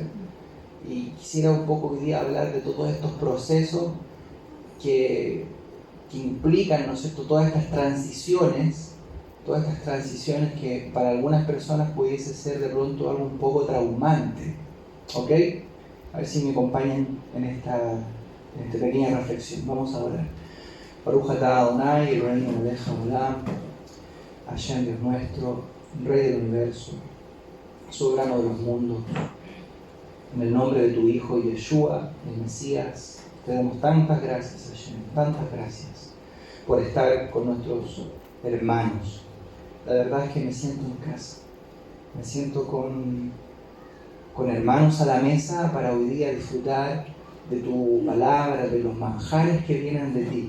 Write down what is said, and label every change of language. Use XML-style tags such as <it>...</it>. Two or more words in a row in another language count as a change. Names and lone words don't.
<es>Y quisiera un poco hoy día hablar de todos estos procesos que implican, ¿no es cierto?, todas estas transiciones que para algunas personas pudiese ser de pronto algo un poco traumante. ¿Ok? A ver si me acompañan en esta pequeña reflexión. Vamos a orar.</es> <he>ברוך אתה אדוני אלוהינו מלך העולם,</he> <es>Hashem Dios nuestro, Rey del universo, soberano de los mundos. En el nombre de tu Hijo Yeshua, el Mesías, te damos tantas gracias, Hashem, tantas gracias por estar con nuestros hermanos. La verdad es que me siento en casa, me siento con hermanos a la mesa para hoy día disfrutar de tu palabra, de los manjares que vienen de ti.</es>